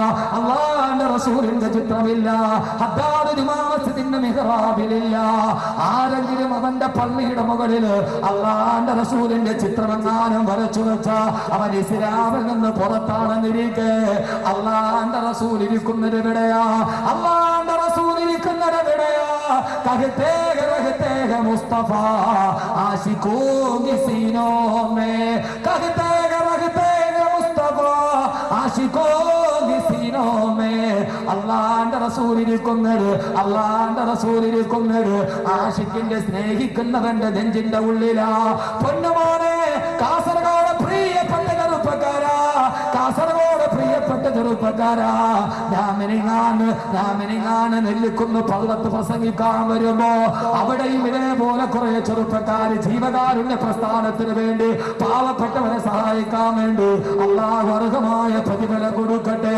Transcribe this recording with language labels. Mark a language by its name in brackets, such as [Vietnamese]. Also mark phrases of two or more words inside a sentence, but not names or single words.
[Malayalam] ഹദ്ദാദ് ജുമാ മസ്ജിദിന്റെ മിഹ്റാബിലില്ല. ആരെങ്കിലും അവന്റെ പള്ളിയുടെ മുകളിൽ അല്ലാഹുവിന്റെ റസൂലിന്റെ ചിത്രമെങ്ങാനും വരച്ചു വെച്ച അവൻ ഇസ്ലാമിൽ നിന്ന് പുറത്താണെന്നിരിക്കെ അല്ലാഹുവിന്റെ റസൂൽ ഇരിക്കുന്നത് എവിടെയാ? അല്ലാഹുവിന്റെ റസൂൽ ഇരിക്കുന്നത് എവിടെയാ? [Hindi] कहते हैं मुस्तफा आशिकों की सीनों में, कहते हैं मुस्तफा आशिकों की सीनों में. [Malayalam] അല്ലാഹുവിന്റെ റസൂൽ ഇരിക്കുന്നത് ആശിക്കിന്റെ സ്നേഹിക്കുന്നവന്റെ നെഞ്ചിന്റെ ഉള്ളിലാ. പൊന്നുമോനെ, കാസർഗോഡ് പ്രിയപ്പെട്ട ചെറുപ്പക്കാരാ, ഞാമിനിങ്ങാണ് നെല്ലിക്കുന്ന് പള്ളത്ത് പ്രസംഗിക്കാൻ വരുമ്പോ അവിടെയും ഇതേപോലെ കുറെ ചെറുപ്പക്കാർ ജീവകാരുണ്യ പ്രസ്ഥാനത്തിന് വേണ്ടി പാവപ്പെട്ടവരെ സഹായിക്കാൻ വേണ്ടി അല്ലാഹു അർഹമായ പ്രതിഫലം കൊടുക്കട്ടെ.